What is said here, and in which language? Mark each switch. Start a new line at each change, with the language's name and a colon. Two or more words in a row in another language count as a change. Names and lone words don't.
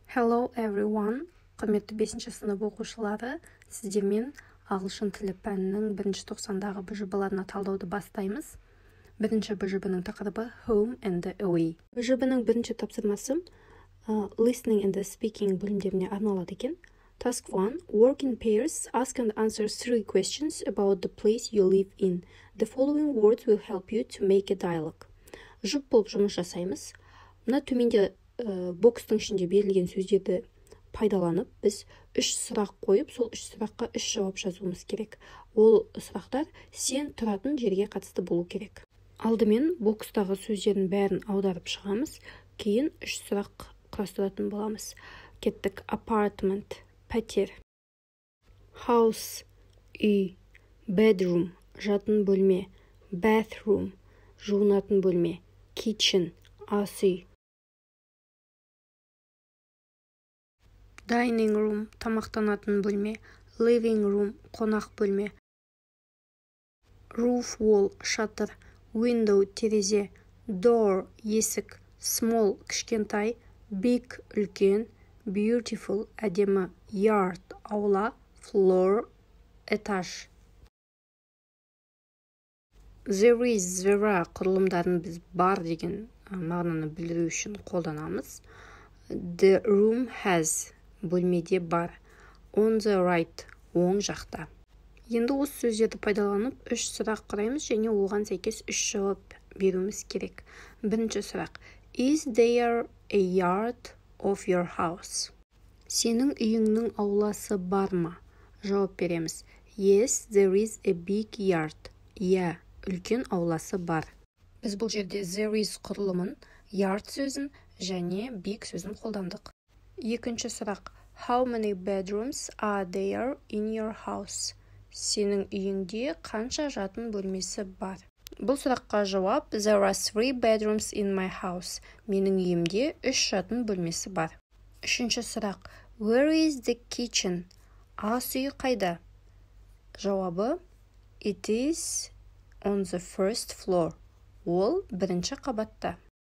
English: Hello everyone,
Kazakh: құрметті 5-ші сынып оқушылары, сіздермен ағылшын тілі пәнінің 1-тоқсандағы БЖБ-ларына талдауды бастаймыз. Бірінші БЖБ-ның тақырыбы Home and Away. БЖБ-ның бірінші тапсырмасы
English: Listening and Speaking
Kazakh: бөлімдеріне арналады екен.
English: Task 1. Work in pairs. Ask and answer 3 questions about the place you live in. The following words will help you to make a dialogue.
Kazakh: Жұп болып жұмыс жасаймыз. Мына төменде бокстың ішінде берілген сөздерді пайдаланып, біз 3 сұрақ қойып, сол 3 сұраққа 3 жауап жазуымыз керек. Ол сұрақтар сен тұратын жерге қатысты болу керек. Алдымен бокстағы сөздердің бәрін аударып шығамыз, кейін 3 сұрақ құрастыратын боламыз. Кеттік. Apartment, пәтер. House, үй. Bedroom, жатын бөлме. Bathroom, жуынатын бөлме. Kitchen, ас үй.
English: Dining room,
Kazakh: тамақтанатын бөлме.
English: Living room,
Kazakh: қонақ бөлме.
English: Roof wall,
Kazakh: шатыр. Window, терезе. Door, есік. Small, кішкентай. Big, үлкен. Beautiful, әдемі. Yard, аула. Floor, этаж.
English: There is,
Kazakh: құрылымдарын біз бар деген мағынаны білдіру үшін қолданамыз.
English: The room has,
Kazakh: бөлмеде бар.
English: On the right,
Kazakh: оң жақта. Енді осы сөздерді пайдаланып 3 сұрақ құраймыз және оған сәйкес 3 жауап беруіміз керек. Бірінші сұрақ.
English: Is there a yard of your house?
Kazakh: Сенің үйіңнің ауласы бар ма? Жауап береміз.
English: Yes, there is a big yard.
Kazakh: Иә, үлкен ауласы бар. Біз бұл жерде
English: there is
Kazakh: құрылымын, yard сөзін және big сөзін қолдандық. Екінші сұрақ.
English: How many bedrooms are there in your house?
Kazakh: Сенің үйіңде қанша жатын бөлмесі бар? Бұл сұраққа жауап
English: There are 3 bedrooms in my house.
Kazakh: Менің үйімде 3 жатын бөлмесі бар. Үшінші сұрақ.
English: Where is the kitchen?
Kazakh: Ас үй қайда? Жауабы
English: It is on the first floor.
Kazakh: Ол бірінші қабатта.